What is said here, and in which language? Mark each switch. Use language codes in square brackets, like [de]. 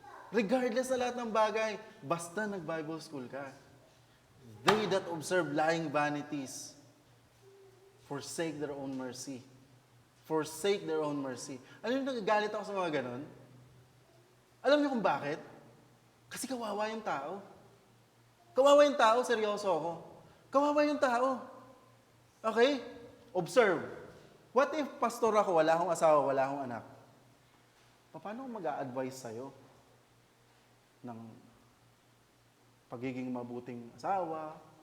[tl] Regardless sa lahat ng bagay, basta nag-Bible school ka. [en] They that observe lying vanities forsake their own mercy. Forsake their own mercy. [tl] Alam niyo, nagagalit ako sa mga ganon? Alam niyo kung bakit? Kasi kawawa yung tao. Kawawa yung tao, seryoso ako. Kawawa yung tao. Okay? Observe. [en] What if [tl] pastor ako, wala akong asawa, wala akong anak? Paano ko mag-a-advise sa'yo ng pagiging mabuting asawa?